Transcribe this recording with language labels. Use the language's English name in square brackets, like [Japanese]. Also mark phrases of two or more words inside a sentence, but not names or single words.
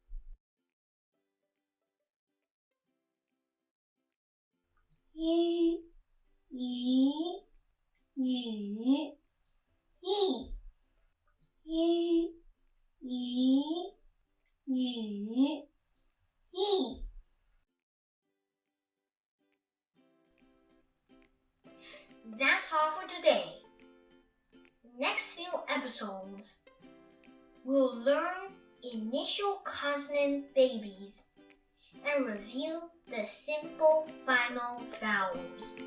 [English] Yi, yi, yi, yi, yi, yi, yi, yi. That's all for today. Next few episodes, we'll learn initial consonant babies and review the simple final vowels.